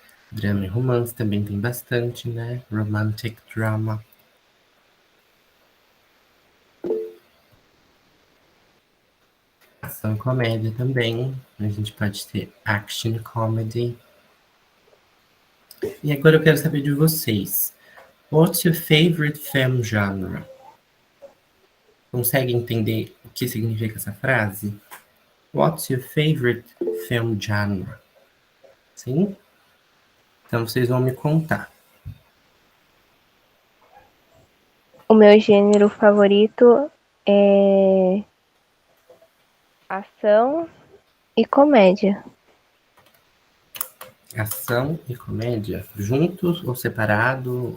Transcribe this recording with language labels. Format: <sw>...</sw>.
<pt>Drama e romance também tem bastante, né?</pt> <en>Romantic drama.</en> <pt>Ação e comédia também. A gente pode ter</pt> <en>action comedy.</en> <pt>E agora eu quero saber de vocês.</pt> <en>What's your favorite film genre?</en> <pt>Consegue entender o que significa essa frase?</pt> <en>What's your favorite film genre?</en> <pt>Sim? Então vocês vão me contar. O meu gênero favorito é ação e comédia. Ação e comédia, juntos ou separado?</pt>